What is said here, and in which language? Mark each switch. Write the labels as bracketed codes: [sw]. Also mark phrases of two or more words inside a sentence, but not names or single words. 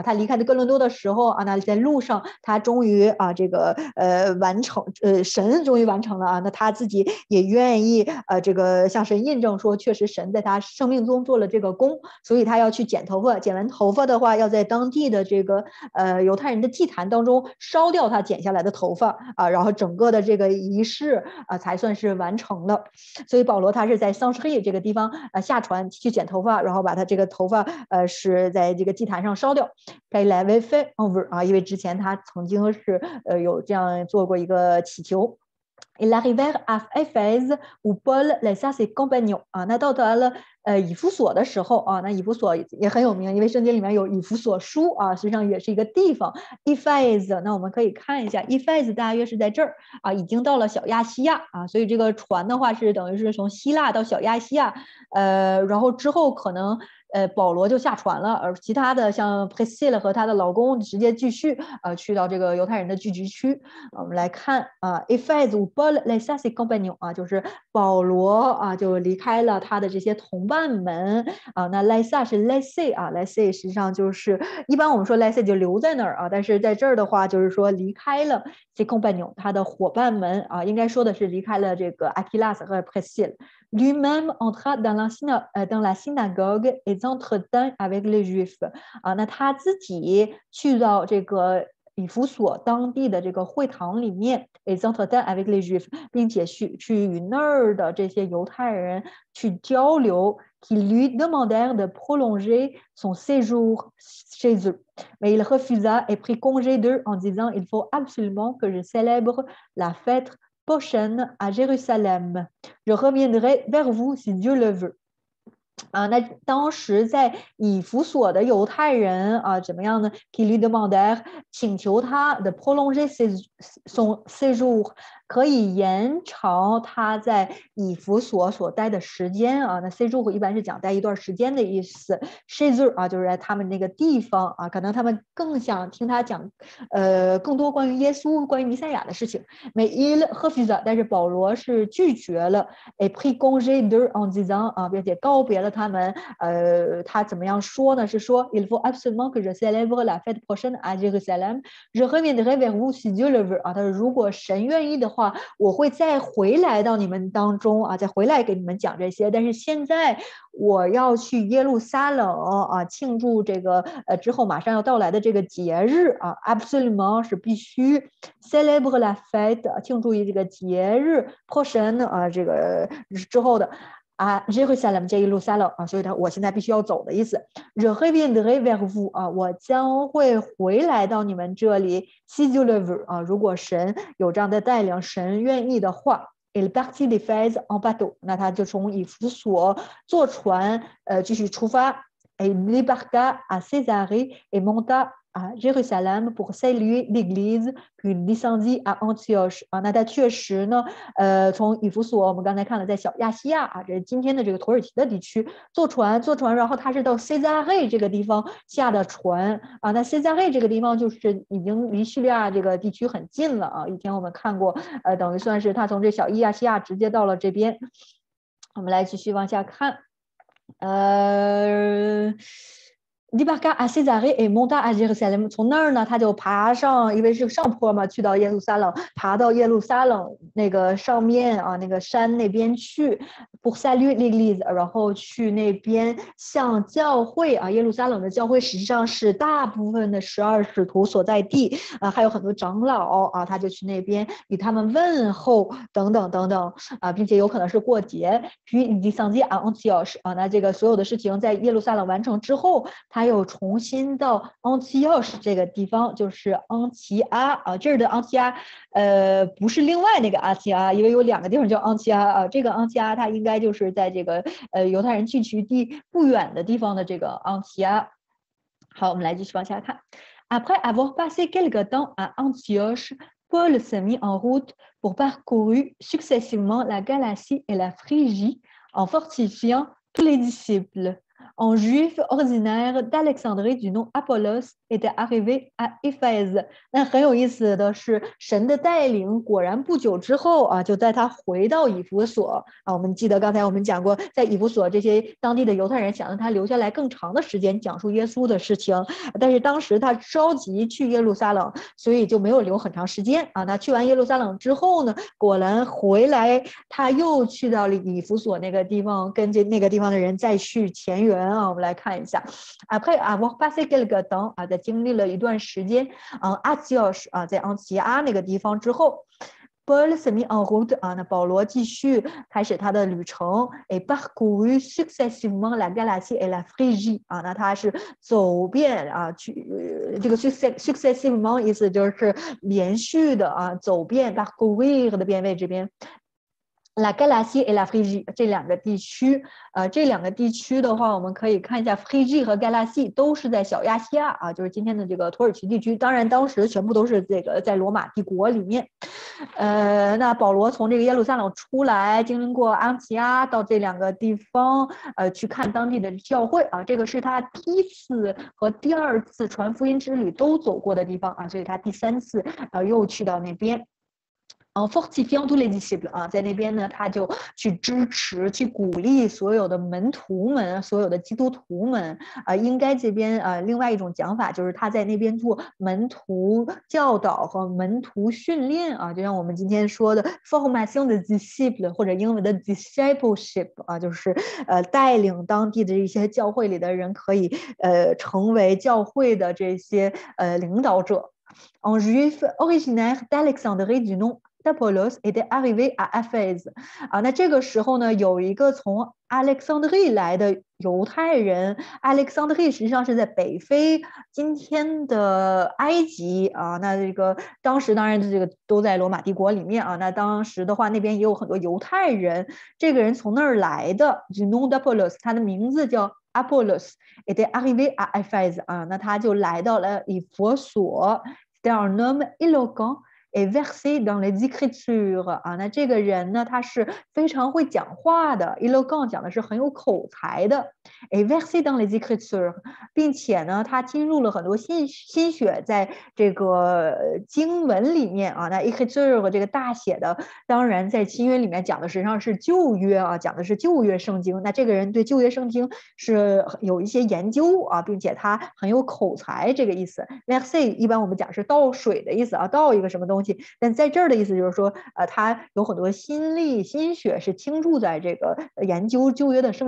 [zh] 他离开的哥伦多的时候啊，那在路上他终于啊这个完成神终于完成了啊，那他自己也愿意这个向神印证说，确实神在他生命中做了这个功，所以他要去剪头发。剪完头发的话，要在当地的这个犹太人的祭坛当中烧掉他剪下来的头发啊，然后整个的这个仪式才算是完成了。所以保罗他是在桑什黑这个地方下船去剪头发，然后把他这个头发是在这个祭坛上烧掉。因为之前他曾经是有这样做过一个祈求。 [fr] Ils arrivèrent à Éphèse où Paul laissa ses compagnons [zh] 啊，那到达了以弗所的时候啊，那以弗所也很有名，因为圣经里面有以弗所书啊，实际上也是一个地方。Éphèse，那我们可以看一下，Éphèse大约是在这儿啊，已经到了小亚细亚啊，所以这个船的话是等于是从希腊到小亚细亚，然后之后可能保罗就下船了，而其他的像 Priscilla 和她的老公直接继续去到这个犹太人的聚集区。我们来看啊 ， [fr] Éphèse où Paul laissa ses compagnons [zh] 啊，就是保罗啊就离开了他的这些同伴们啊。那 laissa 是 laisser 啊 ，laisser 实际上就是一般我们说 laisser 就留在那儿啊，但是在这儿的话就是说离开了 [fr] ses compagnons [zh] 他的伙伴们啊，应该说的是离开了这个 Aquilas 和 Priscilla。 [fr] Lui-même entra dans la synagogue et s'entretint avec les Juifs [zh] 啊，那他自己去到这个以弗所当地的这个会堂里面 [fr] et s'entretint avec les Juifs， [zh] 并且去与那儿的这些犹太人去交流。 [fr] qui lui demandèrent de prolonger son séjour chez eux. Mais il refusa et prit congé d'eux en disant il faut absolument que je célèbre la fête prochaine à Jérusalem. Je reviendrai vers vous si Dieu le veut. [zh] 啊，那当时在以弗所的犹太人啊，怎么样呢 ？ [fr] Qui lui demandèrent [zh] 请求他的 [fr] prolonger son séjour， [zh] 可以延长他在以弗所所待的时间啊。那 séjour 一般是讲待一段时间的意思。 [fr] chez eux [zh] 啊，就是在他们那个地方啊，可能他们更想听他讲更多关于耶稣、关于弥赛亚的事情。 [fr] Mais il refusa， [zh] 但是保罗是拒绝了。 [fr] Et prit congé d'eux en disant [zh] 啊，并且告别了他们。他怎么样说呢？ [fr] 是说 Il faut absolument que je célèbre la fête prochaine à Jérusalem. Je reviendrai vers vous si Dieu le veut 啊。 [zh] 他说如果神愿意的话，我会再回来到你们当中啊，再回来给你们讲这些。但是现在我要去耶路撒冷啊，庆祝这个之后马上要到来的这个节日啊 ，absolument 是必须 [fr] célèbre la fête [zh] 庆祝这个节日 prochaine 啊，这个之后的。啊 ，Jerusalem 这一路撒冷啊，所以我现在必须要走的意思。 [fr] Je reviendrai vers vous [zh] 啊，我将会回来到你们这里。Si [fr] Dieu le veut [zh] 啊，如果神有这样的带领，神愿意的话。 [fr] Il partit d'Éphèse en bateau， [zh] 那他就从以弗所坐船继续出发。 [fr] Et débarqua à Césarée et monta à Jérusalem pour saluer l'église, puis descendit à Antioche [zh] 啊，那他确实呢，从以弗所，我们刚才看了，在小亚细亚啊，这是今天的这个土耳其的地区，坐船，然后他是到塞扎黑这个地方下的船啊。那塞扎黑这个地方就是已经离叙利亚这个地区很近了啊。以前我们看过，等于算是他从这小亚细亚直接到了这边。我们来继续往下看。 [fr] débarqua à Césarée et monta à Jérusalem。 [zh] 从那儿呢，他就爬上，因为是上坡嘛，去到耶路撒冷，爬到耶路撒冷那个上面啊，那个山那边去 [fr] pour saluer l'église， [zh] 然后去那边向教会啊，耶路撒冷的教会实际上是大部分的12使徒所在地啊，还有很多长老啊，他就去那边与他们问候等等等等啊，并且有可能是过节。 [fr] puis il descendit à Antioche [zh] 啊，那这个所有的事情在耶路撒冷完成之后，他又重新到 Antioche 这个地方，就是昂提阿啊，这儿的昂提阿，不是另外那个阿提阿，因为有2个地方叫昂提阿啊，这个昂提阿它应该就是在这个犹太人聚集地不远的地方的这个昂提阿。好，我们来继续往下看。 [fr] Après avoir passé quelque temps à Antioche, Paul se mit en route pour parcourir successivement la Galatie et la Phrygie en fortifiant tous les disciples. Un juif ordinaire d'Alexandrie du nom Apollos était arrivé à Éphèse。 [zh] 那很有意思的是，神的带领果然不久之后啊，就在他回到以弗所啊。我们记得刚才我们讲过，在以弗所这些当地的犹太人想让他留下来更长的时间讲述耶稣的事情，但是当时他着急去耶路撒冷，所以就没有留很长时间啊。那去完耶路撒冷之后呢，果然回来他又去到了以弗所那个地方，跟着那个地方的人再续前缘啊。我们来看一下， [fr] Après avoir passé quelque temps [zh] 啊，在经历了一段时间，Antioche 啊，在昂提阿那个地方之后。 [fr] Paul se mit en [zh] route 啊，那保罗继续开始他的旅程 ， [fr] et parcouru successivement la Galatie et la Phrygie [zh] 啊，那他是走遍啊，这个 successivement 意思就是连续的啊，走遍 parcourir 的变位这边。 [fr] La Galatie et la Phrygie [zh] 这两个地区，这两个地区的话，我们可以看一下 Phrygie 和 Galatie 都是在小亚细亚啊，就是今天的这个土耳其地区。当然，当时全部都是这个在罗马帝国里面。那保罗从这个耶路撒冷出来，经过安提阿到这两个地方，去看当地的教会啊。这个是他第一次和第二次传福音之旅都走过的地方啊，所以他第三次又去到那边。 [fr] fortifiant tous les disciples [zh] 啊，在那边呢，他就去支持、去鼓励所有的门徒们、所有的基督徒们应该这边另外一种讲法就是他在那边做门徒教导和门徒训练啊，就像我们今天说的 [fr] formation de disciple [zh] 或者英文的 discipleship 啊，就是带领当地的一些教会里的人可以成为教会的这些领导者。 [fr] Un juif originaire d'Alexandrie du nom Apollos était arrivé à Éphèse [zh] 啊，那这个时候呢，有一个从 Alexandrie 来的犹太人 ，Alexandrie 实际上是在北非，今天的埃及啊。那这个当时当然这个都在罗马帝国里面啊。那当时的话，那边也有很多犹太人，这个人从那儿来的 [fr] du nom d'Apollos， [zh] 他的名字叫 [fr] Apollos était arrivé à Éphèse [zh] 啊，那他就来到了以弗所。 [fr] C'est un homme éloquent et versé dans les écritures [zh] 啊，那这个人呢，他是非常会讲话的 ，éloquent 讲的是很有口才的 ， [fr] et versé dans les écritures， [zh] 并且呢，他进入了很多心血在这个经文里面啊。那 écriture 这个大写的，当然在新约里面讲的实际上是旧约啊，讲的是旧约圣经。那这个人对旧约圣经是有一些研究啊，并且他很有口才，这个意思。versé 一般我们讲是倒水的意思啊，倒一个什么东西。但在这儿的意思就是说，他有很多心力、心血是倾注在这个研究旧约的圣